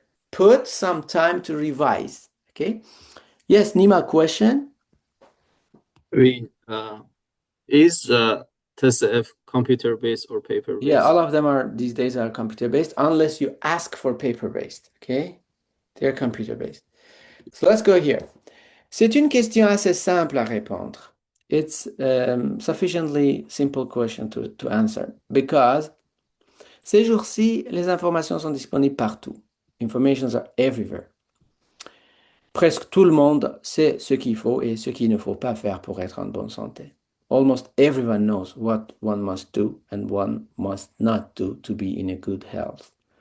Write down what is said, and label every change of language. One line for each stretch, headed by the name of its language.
English: Put some time to revise. Okay? Yes, Nima, question?
French: Oui.
English: Is TCF computer-based or paper-based? Yeah, all of them are these days are computer-based, unless you ask for paper-based. Okay? They're computer-based. So let's go here.
French: C'est une question assez simple à répondre.
English: It's sufficiently simple question to answer because
French: ces jours-ci, les informations sont disponibles partout.
English: Informations are everywhere.
French: Presque tout le monde sait ce qu'il faut et ce qu'il ne faut pas faire pour être en bonne santé.
English: Almost everyone knows what one must do and one must not do to be in a good health.